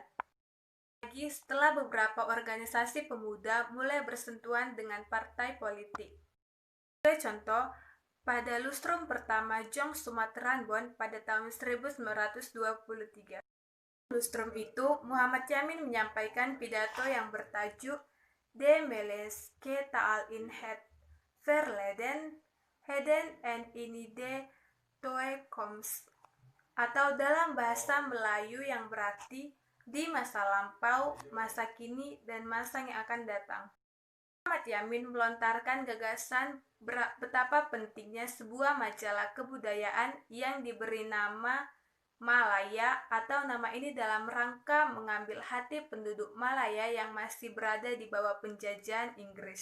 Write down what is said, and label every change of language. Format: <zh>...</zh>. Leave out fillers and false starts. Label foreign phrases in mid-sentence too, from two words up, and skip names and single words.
<id>Lagi setelah beberapa organisasi pemuda mulai bersentuhan dengan partai politik. Sebagai contoh, pada lustrum pertama Jong Sumatranbon pada tahun 1923. Lustrum itu, Muhammad Yamin menyampaikan pidato yang bertajuk De Meleske Taal in Het Verleden, Heden en Inide Toekomst, atau dalam bahasa Melayu yang berarti di masa lampau, masa kini, dan masa yang akan datang. Muhammad Yamin melontarkan gagasan betapa pentingnya sebuah majalah kebudayaan yang diberi nama Malaya, atau nama ini dalam rangka mengambil hati penduduk Malaya yang masih berada di bawah penjajahan Inggris.</id>